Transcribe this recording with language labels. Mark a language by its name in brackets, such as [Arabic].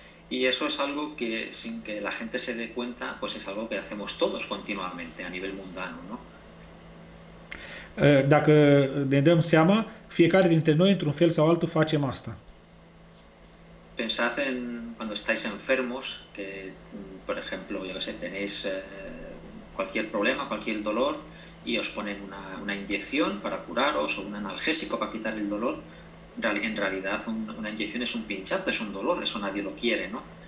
[Spanish] Y eso es algo que, sin que la gente se dé cuenta, pues es algo que hacemos todos continuamente a nivel mundano, ¿no? [Romanian] Dacă ne dăm seama, fiecare dintre noi, într-un fel sau altul, facem asta. [Spanish] Pensad en cuando estáis enfermos, que, por ejemplo, yo que sé, tenéis cualquier problema, cualquier dolor, y os ponen una inyección para curaros o un analgésico para quitar el dolor. En realidad una inyección es un pinchazo, es un dolor, eso nadie lo quiere, ¿no?